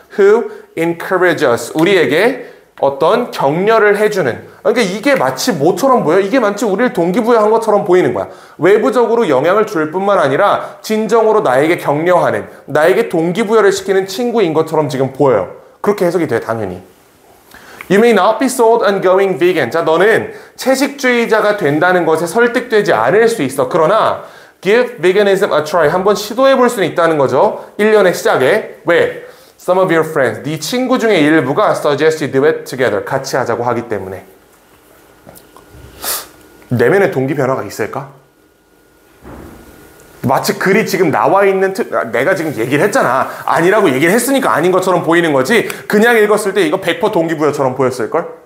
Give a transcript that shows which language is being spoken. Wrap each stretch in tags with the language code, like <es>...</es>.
<en>Who encourage us,</en> <ko>우리에게 어떤 격려를 해주는. 그러니까 이게 마치 뭐처럼 보여? 이게 마치 우리를 동기부여한 것처럼 보이는 거야. 외부적으로 영향을 줄 뿐만 아니라 진정으로 나에게 격려하는, 나에게 동기부여를 시키는 친구인 것처럼 지금 보여요. 그렇게 해석이 돼, 당연히.</ko> <en>You may not be sold on going vegan.</en> <ko>자, 너는 채식주의자가 된다는 것에 설득되지 않을 수 있어. 그러나</ko> <en>give veganism a try.</en> <ko>한번 시도해 볼 수는 있다는 거죠. 1년의 시작에. 왜?</ko> <en>Some of your friends,</en> <ko>네 친구 중에 일부가</ko> <en>suggest you do it together.</en> <ko>같이 하자고 하기 때문에. 내면의 동기 변화가 있을까? 마치 글이 지금 나와 있는 내가 지금 얘기를 했잖아. 아니라고 얘기를 했으니까 아닌 것처럼 보이는 거지. 그냥 읽었을 때 이거 100% 동기부여처럼 보였을걸?</ko>